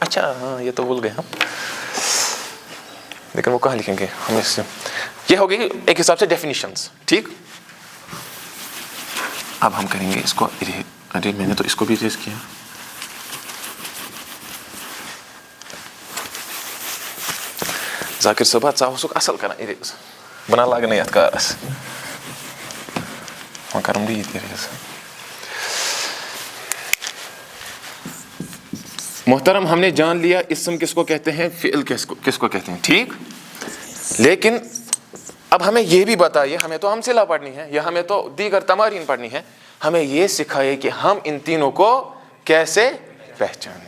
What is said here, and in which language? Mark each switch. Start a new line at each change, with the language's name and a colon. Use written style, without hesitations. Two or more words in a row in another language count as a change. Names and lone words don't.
Urdu: اچھا ہاں, یہ تو بھول گئے ہم, لیکن وہ کہاں لکھیں گے ہم اس. یہ ہوگی ایک حساب سے ڈیفینیشنز. ٹھیک, اب ہم کریں گے اس کو. ارے میں نے تو اس کو بھی ریز کیا.
Kashmiri: ذاکر صٲب ژٕ اوسُکھ اصل کران اِریز, بہٕ نا لاگہٕ نہٕ یتھ کارس, وۄنۍ کرم بہٕ یہِ تہِ اِریز.
Urdu: محترم, ہم نے جان لیا اسم کس کو کہتے ہیں, فعل کس کو کہتے ہیں. ٹھیک, لیکن اب ہمیں یہ بھی بتائیے, ہمیں تو امثلہ پڑھنی ہے یا ہمیں تو دیگر تمارین پڑھنی ہے, ہمیں یہ سکھائیے کہ ہم ان تینوں کو کیسے پہچانیں.